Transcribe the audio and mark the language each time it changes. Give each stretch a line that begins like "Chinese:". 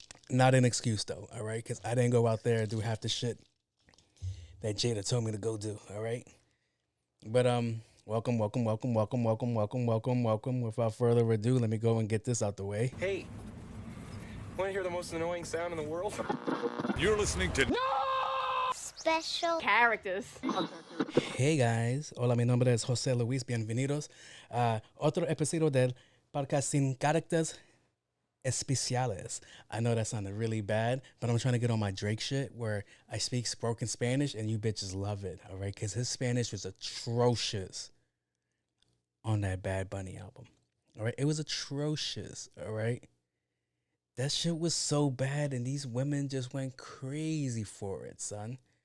English: Not an excuse, though, all right? Because I didn't go out there and do half the shit that Jada told me to go do, all right? But, welcome. Without further ado, let me go and get this out the way. Hey, want to hear the most annoying sound in the world? You're listening to Special characters. Hey guys,
Spanish: hola, mi nombre es José Luis, bienvenidos a otro episodio del podcast sin caracteres especiales.
English: I know that sounded really bad, but I'm trying to get on my Drake shit where I speak broken Spanish and you bitches love it, all right? Because his Spanish was atrocious on that Bad Bunny album, all right? It was atrocious, all right? That shit was so bad and these women just went crazy for it, son.